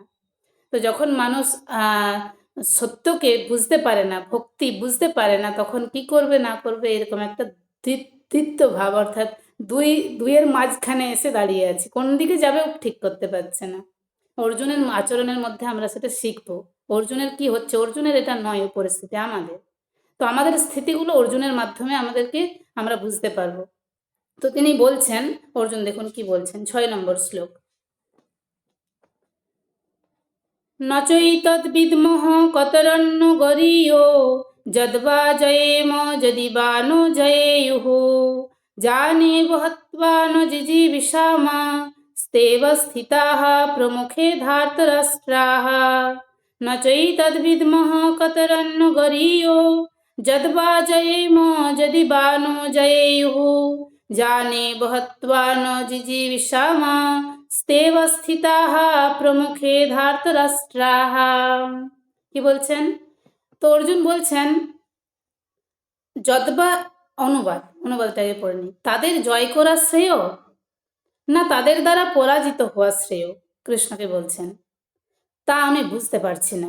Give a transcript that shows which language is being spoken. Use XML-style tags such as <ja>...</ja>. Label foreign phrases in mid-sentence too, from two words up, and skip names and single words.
<bn>তো যখন মানুষ সত্যকে বুঝতে পারে না, ভক্তি বুঝতে পারে না, তখন কি করবে না করবে এরকম একটা দ্বিত্ব ভাব, অর্থাৎ দুইয়ের মাঝখানে এসে দাঁড়িয়ে আছে, কোন দিকে যাবে ঠিক করতে পারছে না। অর্জুনের আচরণের মধ্যে আমরা সেটা শিখবো। অর্জুনের কি হচ্ছে, অর্জুনের এটা নয় পরিস্থিতি, আমাদের। তো আমাদের স্থিতিগুলো অর্জুনের মাধ্যমে আমরা বুঝতে পারবো। তো তিনি বলছেন, অর্জুন দেখুন কি বলছেন, 6 নম্বর শ্লোক।</bn> <sa>ন চৈতদ্বিদ্মঃ কতরন্য গরীয় যদ্বা জয়েম যদি বা ন জয়েয়ুঃ জানেব হত্বা ন জিজীবিষামা স্তেব স্থিতাঃ প্রমুখে ধার্তরাষ্ট্রাঃ। ন চৈতদ্বিদ্মঃ কতরন্য গরীয় যদ্বা জয়েম যদি বা ন জয়েয়ুঃ জানেব হত্বা ন জিজীবিষামা স্তেব স্থিতাঃ প্রমুখে ধার্তরাষ্ট্রাঃ।</sa> <bn>কি বলছেন, তো অর্জুন বলছেন যদ্বা, অনুবাদটাকে পড়ে নি, তাদের জয় করা শ্রেয় না তাদের দ্বারা পরাজিত হওয়া শ্রেয়, কৃষ্ণকে বলছেন। তা আমি বুঝতে পারছি না।</bn>